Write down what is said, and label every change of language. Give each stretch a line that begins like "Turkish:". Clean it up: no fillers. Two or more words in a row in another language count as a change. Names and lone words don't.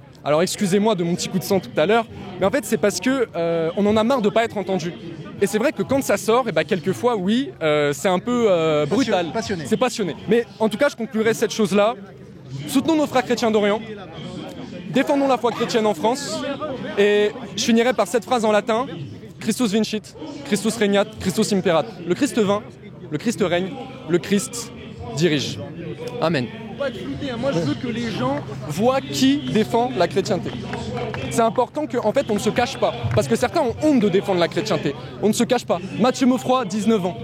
French: Alors excusez-moi de mon petit coup de sang tout à l'heure, mais en fait c'est parce que on en a marre de pas être entendu. Et c'est vrai que quand ça sort, quelquefois, oui, c'est un peu brutal. Passionné. C'est passionné. Mais en tout cas, je conclurai cette chose-là. Soutenons nos frères chrétiens d'Orient. Défendons la foi chrétienne en France. Et je finirai par cette phrase en latin.
Latin: Christus vincit, Christus regnat, Christus imperat.
French: Le Christ vint, le Christ règne, le Christ dirige. Amen. Moi, je veux que les gens voient qui défend la chrétienté. C'est important qu'en fait, on ne se cache pas. Parce que certains ont honte de défendre la chrétienté. On ne se cache pas. Mathieu Maufroy, 19 ans.